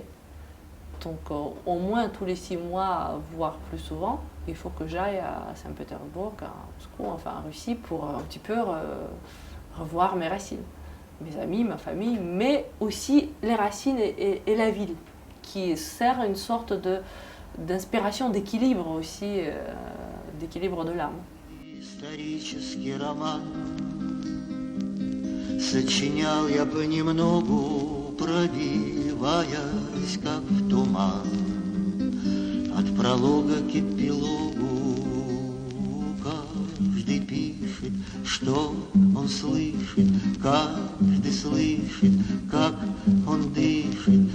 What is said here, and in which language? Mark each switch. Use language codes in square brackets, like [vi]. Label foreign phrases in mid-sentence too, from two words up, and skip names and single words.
[fr] Donc au moins tous les 6 mois, voire plus souvent, il faut que j'aille à Saint-Pétersbourg, à Moscou, enfin en Russie, pour un petit peu revoir mes racines. Mes amis, ma famille, mais aussi les racines et la ville, qui sert une sorte d'inspiration, d'équilibre aussi, d'équilibre de l'âme. [ru] Исторический роман сочинял я понемногу, пробиваясь, как в туман, от пролога к эпилогу. Каждый пишет, что он слышит, каждый слышит, как он дышит.